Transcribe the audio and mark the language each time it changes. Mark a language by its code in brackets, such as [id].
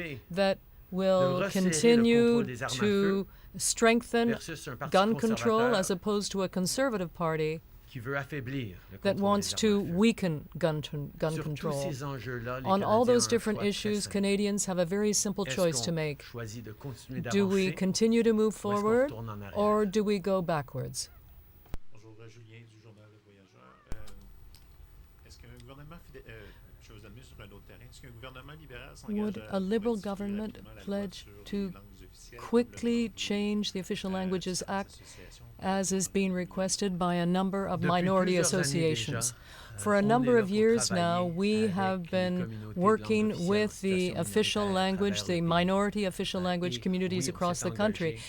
[en] that will continue to strengthen gun control as opposed to a conservative party that wants to weaken gun control. On all those different issues, Canadians have a very simple choice to make. Do we continue to move forward, or do we go backwards? [fr] Bonjour, Julien du Journal Le Voyageur. Est-ce qu'un gouvernement je vais vous amener sur un autre terrain. Est-ce qu'un gouvernement libéral [en] Would a Liberal government pledge to quickly change the Official Languages Act, as is being requested by a number of minority associations? For a number of years now, we have been working with the official language, the minority official language communities across the country.